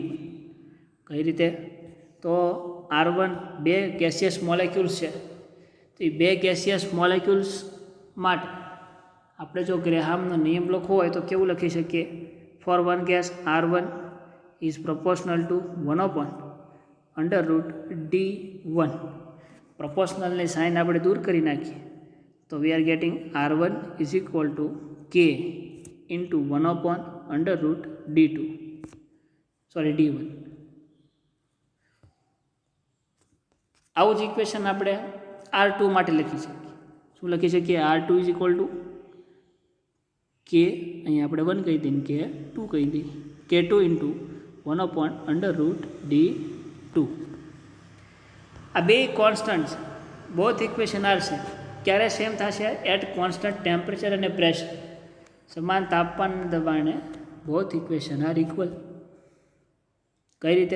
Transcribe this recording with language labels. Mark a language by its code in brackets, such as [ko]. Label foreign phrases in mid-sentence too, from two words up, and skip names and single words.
[gu] કઈ રીતે? તો R1 બે [en] gaseous molecules [gu] છે, તો એ બે [en] gaseous molecules [gu] માટે આપણે જો ગ્રેહામનો નિયમ લખવો હોય તો કેવું લખી શકીએ? [en] for one gas R1 is proportional to 1 upon under root D1. [gu] પ્રોપોર્શનલની સાઇન આપણે દૂર કરી નાખીએ તો [en] we are getting R1 is equal to K into 1 upon under root D1. [gu] આવું જ ઇક્વેશન આપણે R2 માટે લખી શકીએ. શું લખી શકીએ? [en] R2 is equal to K, [gu] અહીંયા આપણે 1 કહી દઈએ, K2 કહી દઈએ, [en] K2 into 1 upon under root D2. [gu] આ બે કોન્સ્ટન્ટ છે, [en] both equation are [gu] છે. ક્યારે સેમ થશે? [en] at constant temperature [gu] અને પ્રેશર. સમાન તાપમાન અને દબાણે [en] both equation are equal. [gu] કઈ રીતે?